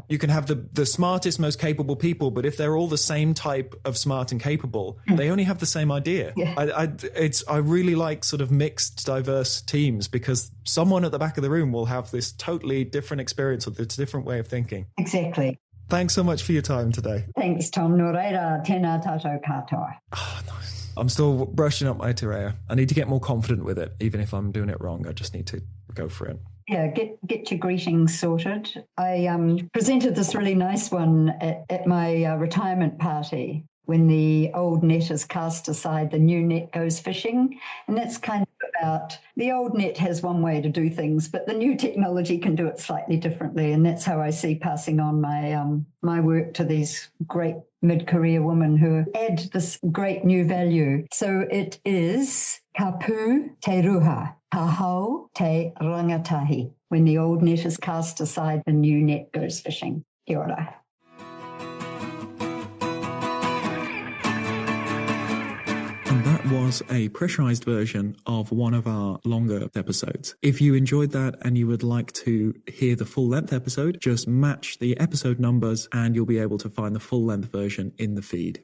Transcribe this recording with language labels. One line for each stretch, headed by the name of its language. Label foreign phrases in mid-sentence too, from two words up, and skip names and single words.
English: You can have the smartest, most capable people, but if they're all the same type of smart and capable, they only have the same idea. Yeah. I really like sort of mixed, diverse teams, because someone at the back of the room will have this totally different experience or this different way of thinking. Exactly. Thanks so much for your time today. Thanks, Thom.
Māori: Nō reira, tēnā tātou katoa.
English: Oh, nice. I'm still brushing up my te reo. I need to get more confident with it. Even if I'm doing it wrong, I just need to go for it. Yeah, get your greetings sorted. I presented this really nice one at my retirement party, when the old net is cast aside, the new net goes fishing. And that's kind of about the old net has one way to do things, but the new technology can do it slightly differently. And that's how I see passing on my work to these great mid-career women who add this great new value. So it is
Māori: kapu te ruha, tahau te rangatahi.
English: When the old net is cast aside, the new net goes fishing.
Māori: Kia ora.
English: And that was a pressurized version of one of our longer episodes. If you enjoyed that and you would like to hear the full-length episode, just match the episode numbers and you'll be able to find the full-length version in the feed.